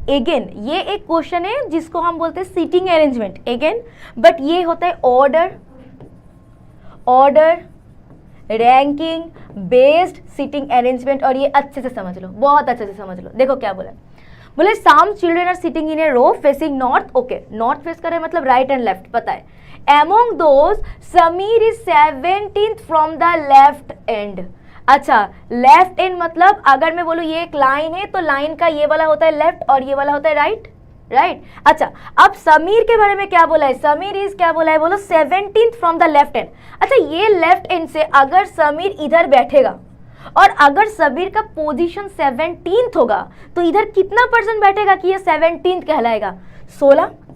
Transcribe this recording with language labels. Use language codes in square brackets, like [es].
[hi] Again ये एक question है जिसको हम बोलते हैं सीटिंग अरेंजमेंट अगेन, बट ये होता है order, order, ranking based seating arrangement, और ये अच्छे से समझ लो, बहुत अच्छे से समझ लो। देखो क्या बोला, बोले some children are sitting in A row facing north, okay north face कर रहे मतलब राइट एंड लेफ्ट, पता है। [en] Among those, Sameer is 17th from the left end। [hi] अच्छा लेफ्ट एंड मतलब अगर मैं बोलूँ ये एक लाइन है तो लाइन का ये वाला होता है लेफ्ट और ये वाला होता है राइट, राइट। अच्छा अब समीर के बारे में क्या बोला है, समीर इज क्या बोला है बोलो, 17th from the left and. अच्छा ये लेफ्ट एंड से अगर समीर इधर बैठेगा और अगर समीर का पोजीशन 17th होगा तो इधर कितना परसेंट बैठेगा कि ये 17th कहलाएगा, 16।